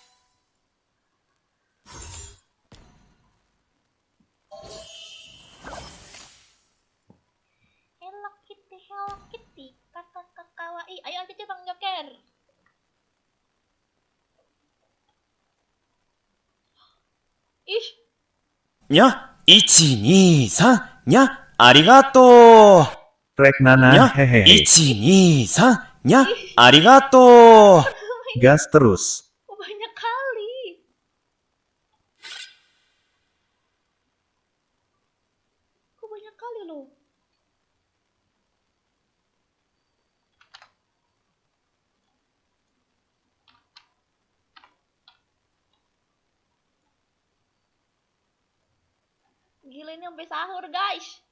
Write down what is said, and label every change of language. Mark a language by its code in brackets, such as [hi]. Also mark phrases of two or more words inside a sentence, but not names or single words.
[id] Hello Kitty, kakak kawaii. Ayo aja Bang Joker. Ih, [ja] nya、1、2、3、nya、ありがとう。 Rek Nana にゃ、 hehehe. 1、2、3、nya、ありがとう。 [id] Gas terus. oh banyak kali. Kok banyak kali loh. Gila, ini sampai sahur guys.